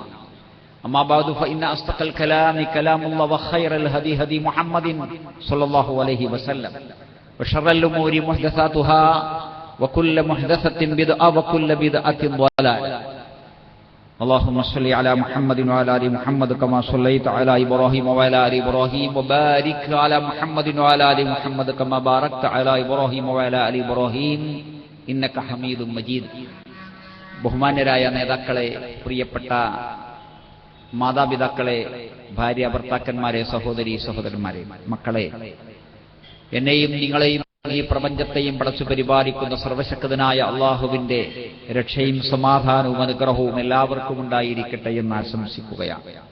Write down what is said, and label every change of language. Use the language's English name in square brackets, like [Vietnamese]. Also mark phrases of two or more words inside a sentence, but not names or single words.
[Arabic] أما بعد فإن أصدق الكلام كلام الله وخير الهدي هدي محمد صلى الله عليه وسلم وشر الأمور محدثاتها وكل محدثة بدعة وكل بدعة ضلالة. اللهم صل على محمد وعلى آل محمد كما صليت على إبراهيم وعلى آل إبراهيم وبارك على محمد وعلى آل محمد كما باركت على إبراهيم وعلى آل إبراهيم إنك حميد مجيد. [Malayalam] ബഹുമാന്യരായ നേതാക്കളെ, പ്രിയപ്പെട്ട മാതാപിതാക്കളെ, ഭാര്യ ഭർത്താക്കന്മാരെ, സഹോദരി സഹോദരന്മാരെ, മക്കളെ, എന്നെയും നിങ്ങളെയും ഈ പ്രപഞ്ചത്തെയും പടച്ചു പരിപാലിക്കുന്ന സർവശക്തനായ അള്ളാഹുവിന്റെ രക്ഷയും സമാധാനവും അനുഗ്രഹവും എല്ലാവർക്കും ഉണ്ടായിരിക്കട്ടെ എന്ന് ആശംസിക്കുകയാണ്.